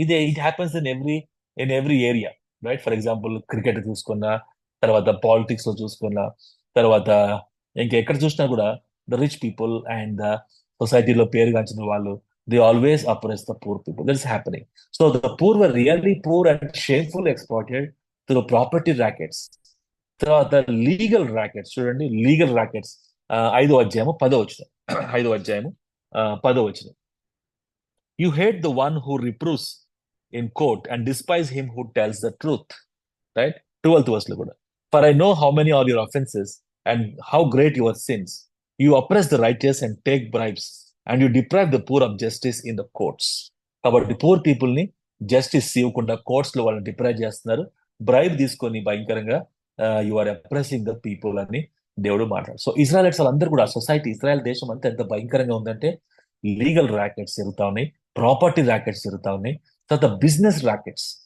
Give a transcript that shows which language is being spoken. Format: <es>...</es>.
<en>It happens in every area, right. For example</en> <te>cricket చూసుకున్నా, తర్వాత politics లో చూసుకున్నా, తర్వాత ఇంకెక్కడ చూసినా కూడా the rich people and the సొసైటీలో పేరుగాంచిన వాళ్ళు,</te> <en>They always oppress the poor people. That is happening. So the poor were really poor and shameful exploited through property rackets.</en> <te>తర్వాత లీగల్ ర్యాకెట్స్ చూడండి, లీగల్ ర్యాకెట్స్ 5వ అధ్యాయము 10వ వచనం. 5వ అధ్యాయము 10వ వచనం.</te> <en>You hate the one who reproves in court and despise him who tells the truth. Right? 12th verse</en> <te>lo kuda.</te> <en>For I know how many are your offenses and how great your sins. You oppress the righteous and take bribes, and you deprive the poor of justice in the courts.</en> <te>కాబట్టి poor people ని justice ఇవ్వకుండా courts లో వాళ్ళని deprive చేస్తున్నారు, bribe తీసుకొని భయంకరంగా</te> <en>you are oppressing the people</en> <te>అని దేవుడు మాట్లాడు. సో ఇజ్రాయెల్స్ వాళ్ళందరూ కూడా, సొసైటీ ఇజ్రాయెల్ దేశం అంతా ఎంత భయంకరంగా ఉందంటే లీగల్ ర్యాకెట్స్ జరుగుతా ఉన్నాయి, ప్రాపర్టీ ర్యాకెట్స్ జరుగుతా ఉన్నాయి, తర్వాత బిజినెస్ ర్యాకెట్స్.</te>